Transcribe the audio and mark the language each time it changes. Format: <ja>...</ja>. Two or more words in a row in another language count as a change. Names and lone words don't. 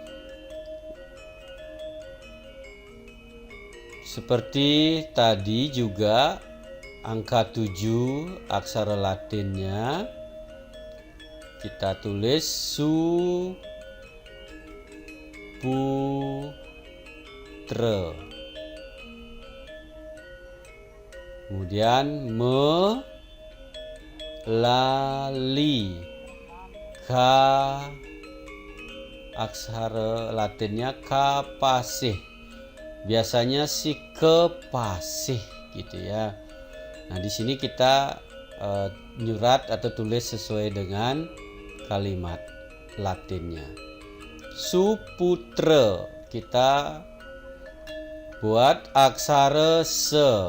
<id>Seperti tadi juga angka 7 aksara Latinnya kita tulis suputra. Kemudian melali aksara Latinnya kapasih. Biasanya si kepasih gitu ya. Nah, di sini kita nyurat atau tulis sesuai dengan kalimat Latinnya. Suputra, kita buat aksara se.</id>